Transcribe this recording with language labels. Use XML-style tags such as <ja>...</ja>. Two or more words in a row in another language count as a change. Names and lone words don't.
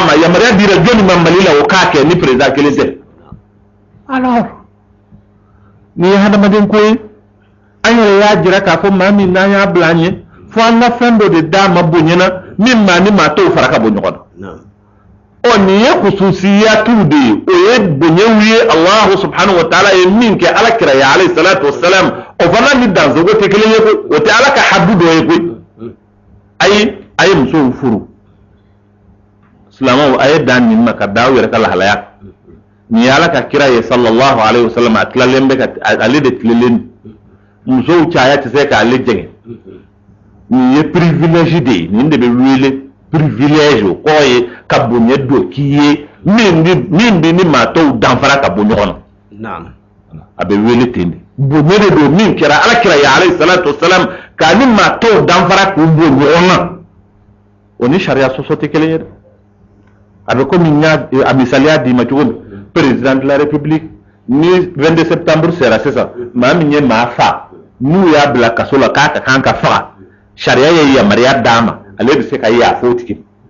<bm>ma yamaruya dira jɔnni ma Mali la o k'a kɛ ni président kelen tɛ alors nin ye hadamaden ko ye an yɛrɛ y'a jira k'a fɔ maa min n'an y'a bila an ye fo an ka fɛn dɔ de d'a ma bonyana min maa ni maa t'o fara ka bɔ ɲɔgɔn na o nin ye khususiyatu de ye o ye bonyaw ye</bm> <ar>الله سبحانه وتعالى</ar> <bm>ye min kɛ ala kira ye</bm> <ar>عليه الصلاة والسلام</ar> <bm>o fana ni dansogo tɛ kelen ye koyi o tɛ ala ka haddu dɔ ye koyi ayi a ye musow furu silamɛw a ye dan nin ma ka da aw yɛrɛ ka lahalaya nin ye ala ka kira ye</bm> <ar>صلى الله عليه وسلم</ar> <bm>a tilalen bɛ ka ale de tilelen musow caya tɛ se k'ale jɛngɛ nin ye privilège de ye nin de bɛ wele privilège o kɔrɔ ye ka bonya dɔ k'i ye min bɛ ni maa tɔw danfara ka bɔ ɲɔgɔn na a bɛ wele ten de bonya de don min kɛra ala kira ye</bm> <ar>عليه الصلاة والسلام</ar> <bm>k'a ni maa tɔw danfara k'u bɔ ɲɔgɔn na o ni sariya sɔsɔ tɛ kelen ye dɛ a bɛ komi n y'a a misaliya d'i ma cogo min</bm> <fr>président de la république</fr> <bm>ni 22 septembre sera sisan maa min ye maa fa n'u y'a bila kaso la k'a ka kan ka faga sariya ye yamaruya d'a ma ale bɛ se ka yafa o tigi</bm>